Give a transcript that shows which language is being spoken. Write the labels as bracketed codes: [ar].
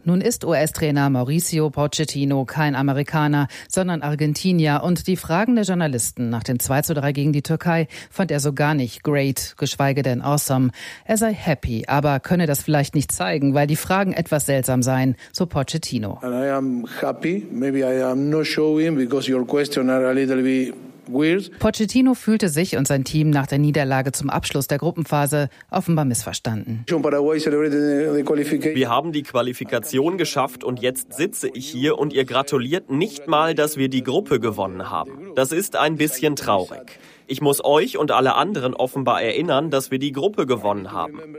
[de] Nun ist US-Trainer Mauricio Pochettino kein Amerikaner, sondern Argentinier und die Fragen der Journalisten nach dem 2-3 gegen die Türkei fand er so gar nicht great, geschweige denn awesome. Er sei happy, aber könne das vielleicht nicht zeigen, weil die Fragen etwas seltsam seien, so Pochettino. [en] And I am happy, maybe I am not showing because your questions are a little bit weird. [de] Pochettino fühlte sich und sein Team nach der Niederlage zum Abschluss der Gruppenphase offenbar missverstanden. Wir haben die Qualifikation geschafft und jetzt sitze ich hier und ihr gratuliert nicht mal, dass wir die Gruppe gewonnen haben. Das ist ein bisschen traurig. Ich muss euch und alle anderen offenbar erinnern, dass wir die Gruppe gewonnen haben.